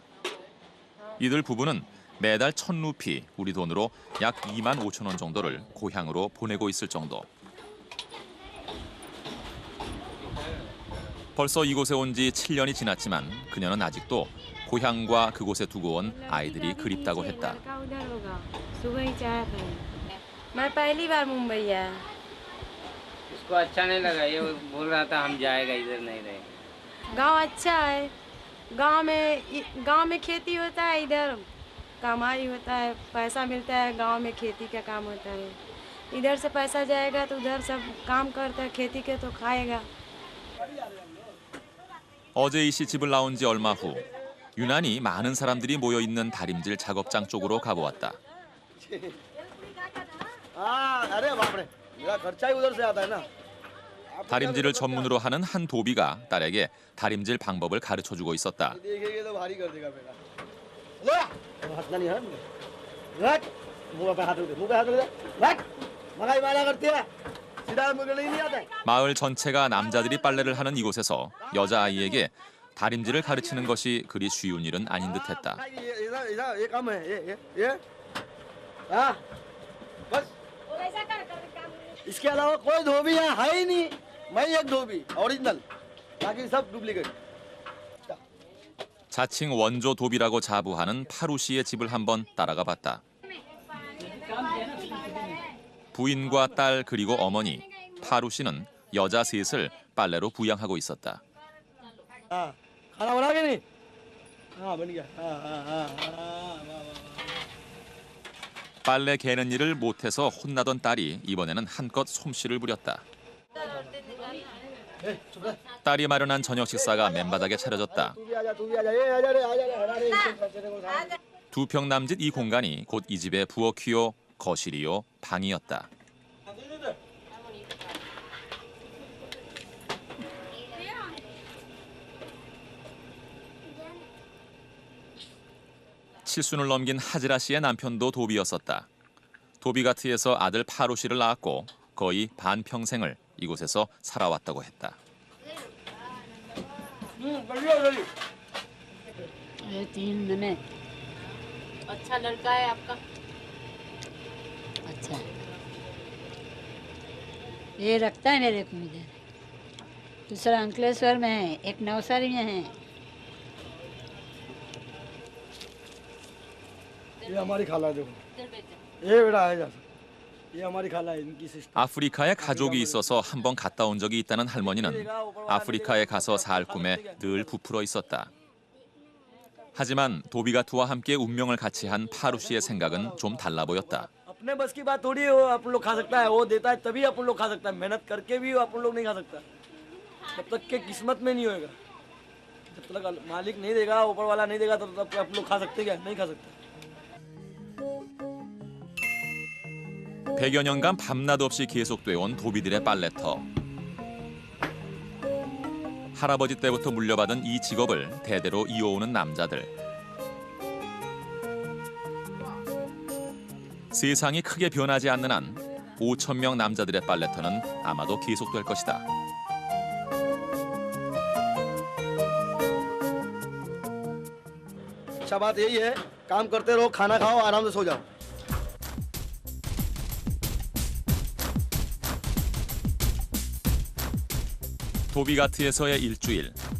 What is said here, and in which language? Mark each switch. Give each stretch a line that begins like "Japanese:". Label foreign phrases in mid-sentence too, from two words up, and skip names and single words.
Korean: 이들 부부는 매달 1,000루피, 우리 돈으로 약 2만 5천 원 정도를 고향으로 보내고 있을 정도. 벌써 이곳에 온 지 7년이 지났지만 그녀는 아직도 고향과 그곳에 두고 온 아이들이 그립다고 했다.
Hindi: मैं पहली बार मुंबई आया। उसको अच्छा नहीं लगा, ये बोल रहा था हम जाएगा, इधर नहीं रहे. गांव अच्छा है, गांव में खेती होता है, इधर कमाई होता है, पैसा मिलता है, गांव में खेती का काम होता है। इधर से पैसा जाएगा तो उधर सब काम करता है, खेती के तो खाएगा।
Korean: 어제 이 씨 집을 나온 지 얼마 후 유난히 많은 사람들이 모여 있는 다림질 작업장 쪽으로 가보았다. 다림질을 전문으로 하는 한 도비가 딸에게 다림질 방법을 가르쳐주고 있었다. 마을 전체가 남자들이 빨래를 하는 이곳에서 여자아이에게 다림질을 가르치는 것이 그리 쉬운 일은 아닌 듯했다.
Hindi: इसके अलावा कोई धोबी यहाँ है ही नहीं, मैं एक धोबी ओरिजिनल, बाकी सब डुप्लीकेट।
Korean: 자칭 원조 도비라고 자부하는 파루 씨의 집을 한번 따라가 봤다. 부인과 딸 그리고 어머니, 파루 씨는 여자 셋을 빨래로 부양하고 있었다.
Hindi: हाँ, खाना बना के नहीं? हाँ बन गया। हाँ।
Korean: 빨래 개는 일을 못해서 혼나던 딸이 이번에는 한껏 솜씨를 부렸다. 딸이 마련한 저녁 식사가 맨바닥에 차려졌다. 두 평 남짓 이 공간이 곧 이 집의 부엌이요, 거실이요, 방이었다. 칠순을 넘긴 하지라 씨의 남편도 도비였었다. 도비가트에서 아들 파루 씨를 낳았고 거의 반평생을 이곳에서 살아왔다고 했다.
Hindi: अच्छा लड़का है आपका? अच्छा ये रखता है मेरे को इधर, दूसरा अंकलेश्वर में है, एक नवसारी में है। ये हमारी खाला देखो, ये बेटा है जैसा, ये हमारी खाला है, इनकी सिस्टर।
Korean: 아프리카에 가족이 있어서 한번 갔다 온 적이 있다는 할머니는 아프리카에 가서 살 꿈에 늘 부풀어 있었다. 하지만 도비가트와 함께 운명을 같이 한 파루 씨의 생각은 좀 달라 보였다.
Hindi: अपने बस की बात थोड़ी है, वो अपन लोग खा सकता है, वो देता है तभी अपन लोग खा सकता है, मेहनत करके भी अपन लोग नहीं खा सकता, जब तक के किस्मत में नहीं होएगा, जब तक मालिक नहीं देगा, ऊपर वाला नहीं देगा, तब तक अपन लोग खा सकते क्या? नहीं खा सकते।
Korean: 100여 년간 밤낮 없이 계속돼 온 도비들의 빨래터. 할아버지 때부터 물려받은 이 직업을 대대로 이어오는 남자들. 세상이 크게 변하지 않는 한 5,000명 남자들의 빨래터는 아마도 계속될 것이다.
Hindi: अच्छा बात यही है, काम करते रहो, खाना खाओ, आराम से सो जाओ।
Korean: 도비가트에서의 일주일.